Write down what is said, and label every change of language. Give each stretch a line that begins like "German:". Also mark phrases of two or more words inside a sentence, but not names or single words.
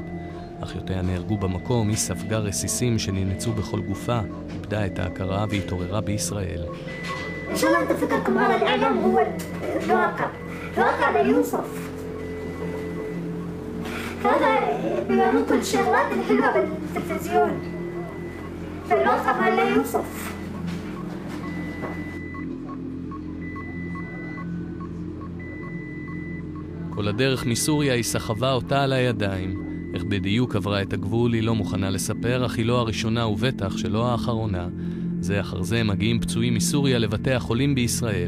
Hebrew: אחיותיה נהרגו במקום, היא ספגה רסיסים שננצו בכל גופה, איבדה את ההכרה והתעוררה בישראל.
Arabic: إن شاء الله أنت فكركم هذا الإعلام هو الواقع لا يوصف. هذا بيورون كل الشغلات الحلوة بالتلفزيون. فالواقع ما لا يوصف.
Hebrew: כל הדרך מסוריה היא סחבה אותה על הידיים. איך בדיוק עברה את הגבול היא לא מוכנה לספר, אך היא לא הראשונה ובטח שלא האחרונה. זה אחר זה מגיעים פצועים מסוריה לבתי החולים בישראל.